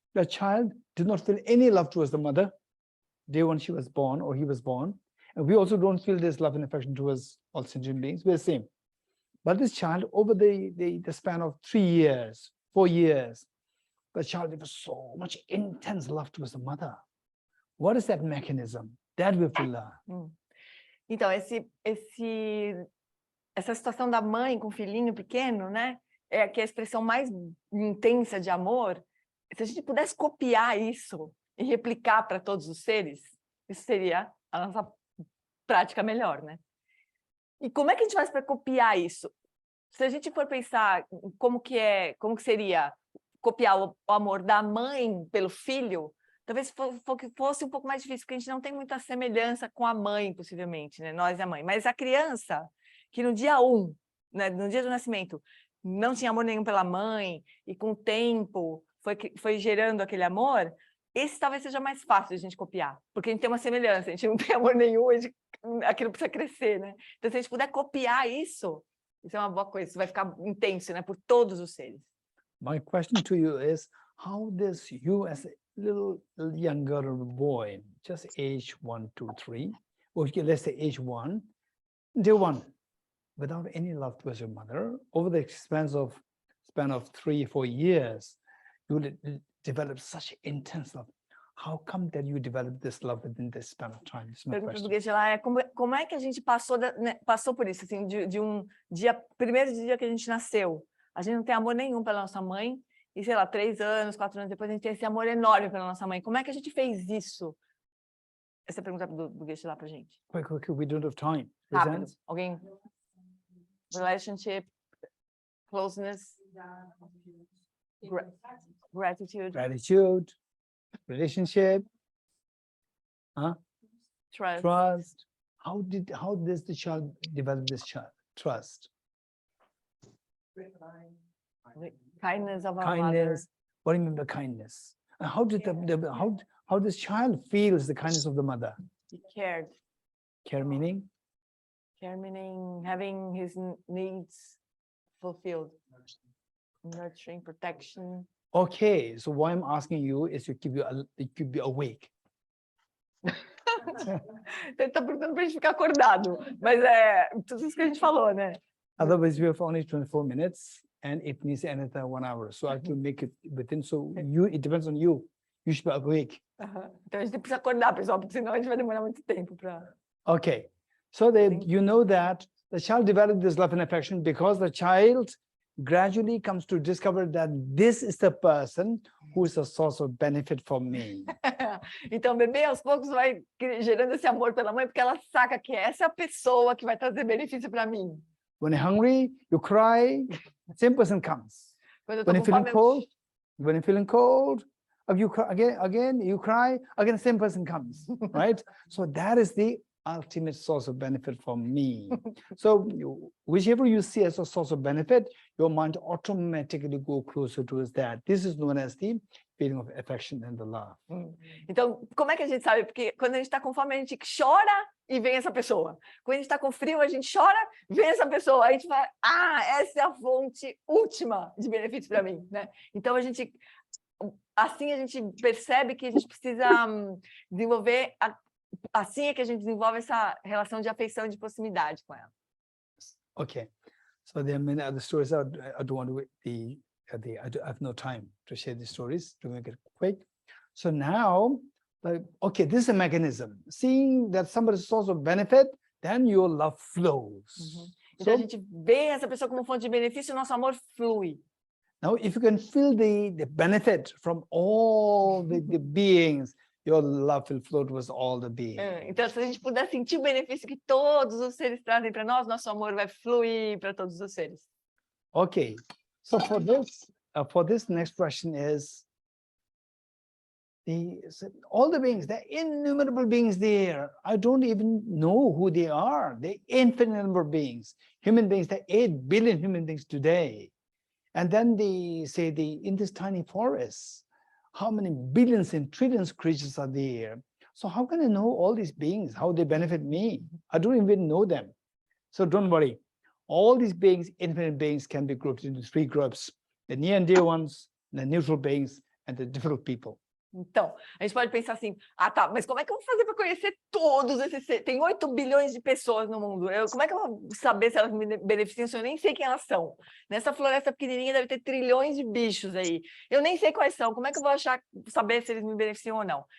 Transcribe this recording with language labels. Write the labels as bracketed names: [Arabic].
[English] The child did not feel any love towards the mother day when she was born or he was born. And we also don't feel this love and affection towards all sentient beings. We're the same. But this child, over the span of 3 years, 4 years, the child has so much intense love towards the mother. What is that mechanism? That we have to learn. [Portuguese] Então, essa situação da mãe com o filhinho pequeno, né? Que é a expressão mais intensa de amor. Se a gente pudesse copiar isso e replicar para todos os seres, isso seria a nossa prática melhor, né? E como é que a gente faz para copiar isso? Se a gente for pensar como que seria copiar o amor da mãe pelo filho, talvez fosse um pouco mais difícil, porque a gente não tem muita semelhança com a mãe, possivelmente, né? Nós e a mãe. Mas a criança, que no dia 1, né, no dia do nascimento, não tinha amor nenhum pela mãe, e com o tempo foi gerando aquele amor, esse talvez seja mais fácil de a gente copiar, porque a gente tem uma semelhança, a gente não tem amor nenhum, aquilo precisa crescer, né? Então, se a gente puder copiar isso é uma boa coisa, isso vai ficar intenso, né, por todos os seres. [English] My question to you is, how does you as a little younger boy, just age 1, 2, 3, or let's say age 1, day 1, without any love towards your mother, over the span of 3, 4 years, you will develop such intense love. How come that you develop this love within this span of time? [Portuguese] Pergunta do Geshe lá como é que a gente passou por isso, assim, de um dia, primeiro dia que a gente nasceu, a gente não tem amor nenhum pela nossa mãe, e sei lá, 3 anos, 4 anos depois a gente tem esse amor enorme pela nossa mãe. Como é que a gente fez isso? Essa é a pergunta do Geshe lá pra gente. [English] Quick, we don't have time. [Portuguese] Rápido. Alguém? [English] Relationship, closeness, gratitude, relationship, trust, how does the child develop this trust? Kindness of our Kindness. What do you mean by kindness? And how did how this child feels the kindness of the mother? He cared. Care meaning? Care meaning having his needs fulfilled. Nurturing, protection. Okay, so why I'm asking you is to keep you awake. [Portuguese] Ele tá perguntando pra gente ficar acordado, mas é tudo isso que a gente falou, né? [English] Otherwise, we have only 24 minutes and it needs another 1 hour. So I have to make it within. So it depends on you. You should be awake. [Portuguese] Então a gente precisa acordar, pessoal, porque senão a gente vai demorar muito tempo para. [English] Okay, so you know that the child develops this love and affection because the child gradually comes to discover that this is the person who is a source of benefit for me. [Portuguese] Então, o bebê aos poucos vai gerando esse amor pela mãe, porque ela saca que essa é a pessoa que vai trazer benefício para mim. [English] When you're hungry, you cry, same person comes. [Portuguese] Quando eu tô [English] When [Portuguese] com [English] you're feeling [Portuguese] fome, [English] cold, when you're feeling cold, you cry again, you cry, again, the same person comes, right? So that is the ultimate source of benefit for me. So whichever you see as a source of benefit, your mind automatically go closer towards that. This is known as the feeling of affection and the love. [Portuguese] Então, como é que a gente sabe? Porque quando a gente está com fome, a gente chora e vem essa pessoa. Quando a gente está com frio, a gente chora, vem essa pessoa. Aí a gente fala, essa é a fonte última de benefícios para mim, né? Então, assim a gente percebe que a gente precisa desenvolver assim é que a gente desenvolve essa relação de afeição e de proximidade com ela. [English] Okay, so there are many other stories. I don't want to I have no time to share the stories to make it quick. So now, okay, this is a mechanism. Seeing that somebody is a source of benefit, then your love flows. [Portuguese] Então a gente vê essa pessoa como fonte de benefício, o nosso amor flui. [English] Now, if you can feel the benefit from all the beings, your love will flow towards all the beings. [Portuguese] Então, se a gente puder sentir o benefício que todos os seres trazem para nós, nosso amor vai fluir para todos os seres. [English] Okay, so for this next question is all the beings, there are innumerable beings there. I don't even know who they are. They're infinite number of beings. Human beings, there are 8 billion human beings today. And then they say in this tiny forest, how many billions and trillions of creatures are there? So how can I know all these beings, how they benefit me? I don't even know them. So don't worry. All these beings, infinite beings, can be grouped into 3 groups: the near and dear ones, the neutral beings, and the difficult people. [Portuguese] Então, a gente pode pensar assim, mas como é que eu vou fazer para conhecer todos esses seres? Tem 8 bilhões de pessoas no mundo. Como é que eu vou saber se elas me beneficiam se eu nem sei quem elas são? Nessa floresta pequenininha deve ter trilhões de bichos aí. Eu nem sei quais são. Como é que eu vou saber se eles me beneficiam ou não?